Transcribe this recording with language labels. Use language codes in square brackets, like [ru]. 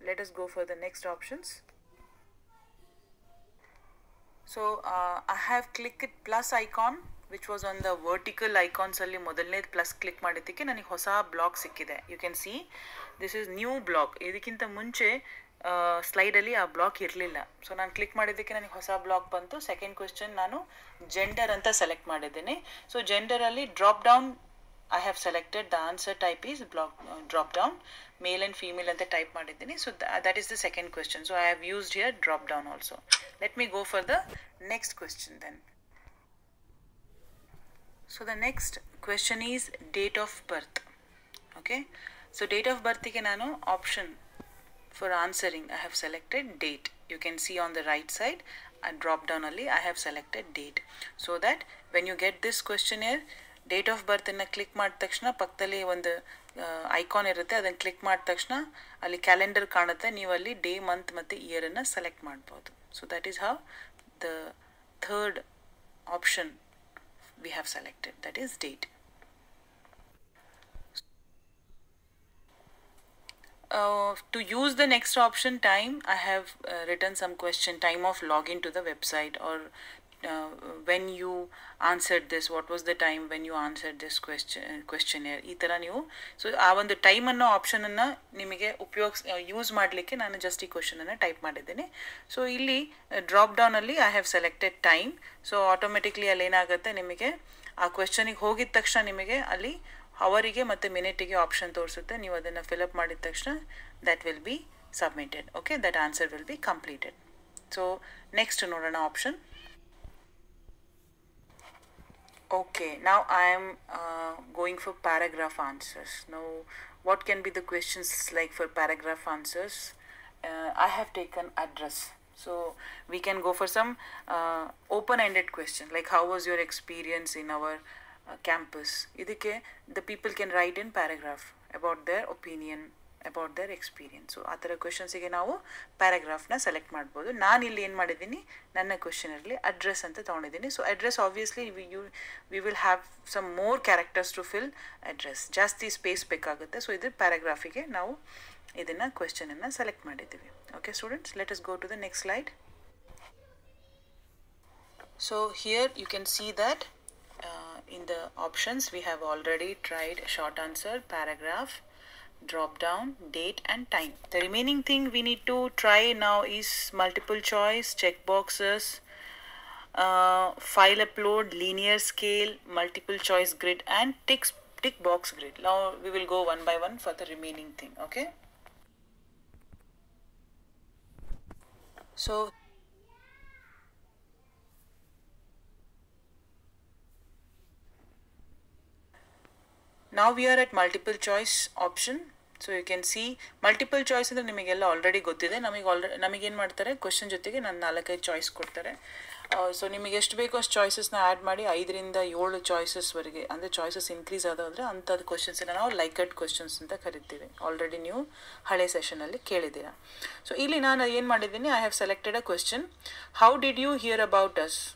[en] Let us go for the next options. So I have clicked plus icon which was on the vertical icons [kn] alli modalne [en] plus click [kn] ಮಾಡಿದ್ದಕ್ಕೆ ನನಗೆ ಹೊಸ block ಸಿಕ್ಕಿದೆ. [en] You can see this is new block. [kn] ಇದಕ್ಕಿಂತ ಮುಂಚೆ ಸ್ಲೈಡಲ್ಲಿ ಆ block ಇರಲಿಲ್ಲ. So ನಾನು click ಮಾಡಿದ್ದಕ್ಕೆ ನನಗೆ ಹೊಸ ಬ್ಲಾಕ್ ಬಂತು. ಸೆಕೆಂಡ್ ಕ್ವೆಶ್ಚನ್ ನಾನು ಜೆಂಡರ್ ಅಂತ ಸೆಲೆಕ್ಟ್ ಮಾಡಿದ್ದೇನೆ. [en] so ಜೆಂಡರಲ್ಲಿ drop down I have selected, the answer type is drop down, male and female [kn] ante [en] type [kn] ಮಾಡಿದ್ದೀನಿ. [en] So that is the second question. So I have used here drop down also. Let me go for the next question then. So the next question is date of birth. Okay, so date of birth [kn] ಗೆ ನಾನು [en] option for answering I have selected date. You can see on the right side and drop down only I have selected date, so that when you get this questionnaire, [kn] date of ಬರ್ತನ್ನು click ಮಾಡಿದ ತಕ್ಷಣ ಪಕ್ಕದಲ್ಲಿ ಒಂದು icon ಇರುತ್ತೆ, ಅದನ್ನು click ಮಾಡಿದ ತಕ್ಷಣ ಅಲ್ಲಿ calendar ಕಾಣುತ್ತೆ. ನೀವು ಅಲ್ಲಿ ಡೇ, ಮಂತ್ ಮತ್ತು ಇಯರನ್ನು ಸೆಲೆಕ್ಟ್ ಮಾಡ್ಬೋದು. [en] So that is how the third option we have selected, that is date. To use the next option, time, I have written some question, time of login to the website, or when you answered this, what was the time when you answered this questionnaire, [kn] ಈ ಥರ ನೀವು. So ಆ ಒಂದು time ಅನ್ನೋ ಆಪ್ಷನನ್ನು ನಿಮಗೆ use ಮಾಡಲಿಕ್ಕೆ ನಾನು just ಈ ಕ್ವೆಶನನ್ನು ಟೈಪ್ ಮಾಡಿದ್ದೇನೆ. ಸೊ ಇಲ್ಲಿ drop ಡೌನಲ್ಲಿ [en] I have selected time. [kn] So automatically ಅಲ್ಲಿ ಏನಾಗುತ್ತೆ, ನಿಮಗೆ ಆ ಕ್ವೆಶನಿಗೆ ಹೋಗಿದ ತಕ್ಷಣ ನಿಮಗೆ ಅಲ್ಲಿ ಅವರಿಗೆ ಮತ್ತು ಮಿನಿಟಿಗೆ ಆಪ್ಷನ್ ತೋರಿಸುತ್ತೆ. ನೀವು ಅದನ್ನು ಫಿಲಪ್ ಮಾಡಿದ ತಕ್ಷಣ [en] That will be submitted. Okay, that answer will be completed. So next [kn] ನೋಡೋಣ [en] Option. Okay, now I am going for paragraph answers. Now what can be the questions like for paragraph answers? I have taken address, so we can go for some open-ended question like how was your experience in our campus. [kn] Idikke [en] the people can write in paragraph about their opinion about their experience. [kn] So ಆ ಥರ ಕ್ವೆಶನ್ಸಿಗೆ ನಾವು ಪ್ಯಾರಾಗ್ರಾಫ್ನ select ಮಾಡ್ಬೋದು. ನಾನು ಇಲ್ಲಿ ಏನು ಮಾಡಿದ್ದೀನಿ, ನನ್ನ ಕ್ವೆಶನಲ್ಲಿ address ಅಂತ ತೊಗೊಂಡಿದ್ದೀನಿ. [en] so address obviously we will have some more characters to fill address, [kn] ಜಾಸ್ತಿ ಸ್ಪೇಸ್ ಬೇಕಾಗುತ್ತೆ. ಸೊ ಇದು ಪ್ಯಾರಾಗ್ರಾಫಿಗೆ ನಾವು ಇದನ್ನು ಕ್ವೆಶನನ್ನು ಸೆಲೆಕ್ಟ್ ಮಾಡಿದ್ದೀವಿ. [en] Okay students, let us go to the next slide. So here you can see that in the options we have already tried short answer, paragraph, drop down, date and time. The remaining thing we need to try now is multiple choice, check boxes, file upload, linear scale, multiple choice grid and tick box grid. Now we will go one by one for the remaining thing. Okay, so now we are at multiple choice option. So you can see multiple choice [kn] ಅಂದರೆ ನಿಮಗೆಲ್ಲ already ಗೊತ್ತಿದೆ. ನಮಗೇನು ಮಾಡ್ತಾರೆ, question ಜೊತೆಗೆ ನಾನು 4-5 choice ಕೊಡ್ತಾರೆ. So ನಿಮಗೆ ಎಷ್ಟು ಬೇಕೋ ಅಷ್ಟು ಚಾಯ್ಸಸ್ನ ಆ್ಯಡ್ ಮಾಡಿ 5ರಿಂದ 7 ಚಾಯ್ಸಸ್ವರೆಗೆ, ಅಂದರೆ ಚಾಯ್ಸಸ್ ಇನ್ಕ್ರೀಸ್ ಆದೋದ್ರೆ ಅಂಥದ್ದು ಕ್ವೆಶನ್ಸನ್ನು ನಾವು ಲೈಕಡ್ ಕ್ವೆಶನ್ಸ್ ಅಂತ ಕರಿತೀವಿ. ಆಲ್ರೆಡಿ ನೀವು ಹಳೆ ಸೆಷನಲ್ಲಿ ಕೇಳಿದ್ದೀರಾ. ಸೊ ಇಲ್ಲಿ ನಾನು ಏನು ಮಾಡಿದ್ದೀನಿ, [en] I have selected a question, how did you hear about us?